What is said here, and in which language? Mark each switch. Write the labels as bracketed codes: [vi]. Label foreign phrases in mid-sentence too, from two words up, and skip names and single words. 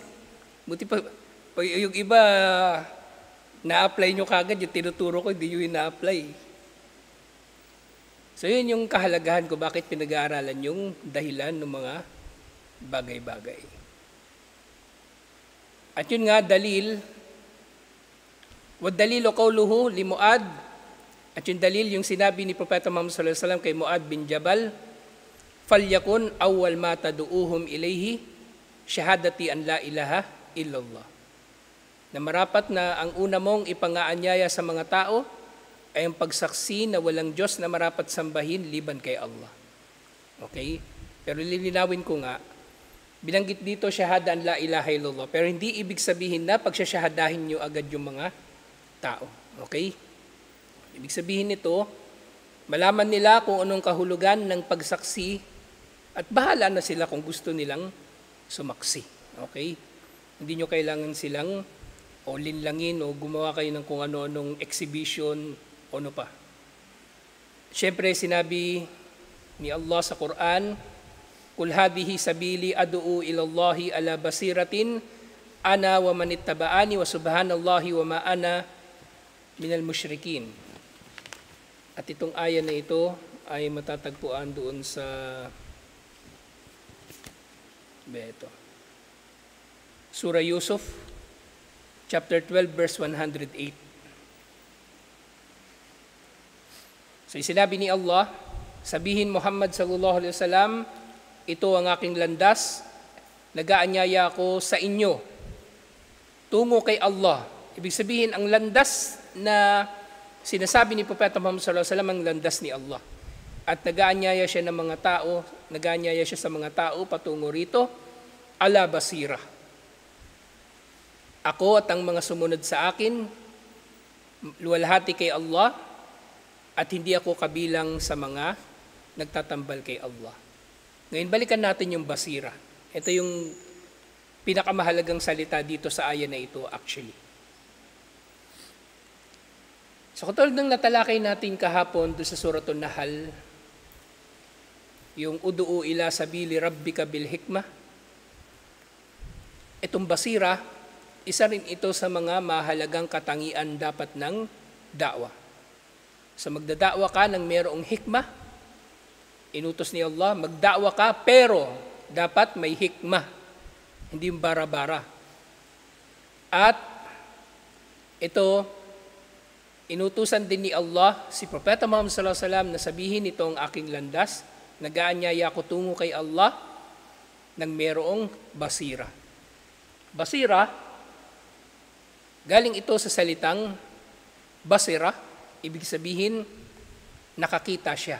[tl] Buti pa yung iba, na-apply nyo kagad, yung tinuturo ko, hindi nyo ina-apply. So yun yung kahalagahan ko, bakit pinag-aaralan yung dahilan ng mga bagay-bagay. At yun nga, [ar] دليل، والدليل قوله لمعاذ, [tl] at yung dalil, yung sinabi ni Propeta Muhammad [ar] صلى الله عليه وسلم [tl] kay Muad bin Jabal, [ar] فليكن أول ما تدعوهم إليه شهادة أن لا إله إلا الله. [tl] Na marapat na ang una mong ipangaanyaya sa mga tao ay ang pagsaksi na walang Diyos na marapat sambahin liban kay Allah. Okay? Pero lilinawin ko nga, binanggit dito [ar] شهادة أن لا إله إلا الله, [tl] pero hindi ibig sabihin na pagsasyahadahin nyo agad yung mga tao. Okay? Ibig sabihin nito, malaman nila kung anong kahulugan ng pagsaksi at bahala na sila kung gusto nilang sumaksi. Okay? Hindi nyo kailangan silang o linlangin o gumawa kayo ng kung ano-anong exhibition o ano pa. Siyempre, sinabi ni Allah sa Quran, [ar] قل هذه سبيلي أدعو إلى الله على بصيرة أنا ومن اتبعني وسبحان الله وما أنا من المشركين. [tl] At itong aya na ito ay matatagpuan doon sa Surah Yusuf, chapter 12, verse 108. So sinabi ni Allah, sabihin Muhammad [ar] صلى الله عليه وسلم, [tl] ito ang aking landas, nag-aanyaya ako sa inyo, tungo kay Allah. Ibig sabihin, ang landas na sinasabi ni Propeta Muhammad [ar] صلى الله عليه وسلم [tl] ang landas ni Allah. At nag-aanyaya siya ng mga tao, nag-aanyaya siya sa mga tao patungo rito, [ar] على بصيرة. [tl] Ako at ang mga sumunod sa akin, luwalhati kay Allah, at hindi ako kabilang sa mga nagtatambal kay Allah. Ngayon, balikan natin yung basira. Ito yung pinakamahalagang salita dito sa aya na ito actually. So katulad ng natalakay natin kahapon doon sa Suratul Nahl, yung [ar] ادع إلى سبيل ربك بالحكمة, [tl] itong basira, isa rin ito sa mga mahalagang katangian dapat ng da'wa. So magdada'wa ka ng mayroong hikmah, inutos ni Allah, magda'wa ka pero dapat may hikmah, hindi bara-bara. At ito, inutusan din ni Allah si Propeta Muhammad [ar] صلى الله عليه وسلم [tl] na sabihin ito ang aking landas, nag-aanyaya ko tungo kay Allah ng mayroong basira. Basira, galing ito sa salitang basira, ibig sabihin nakakita siya.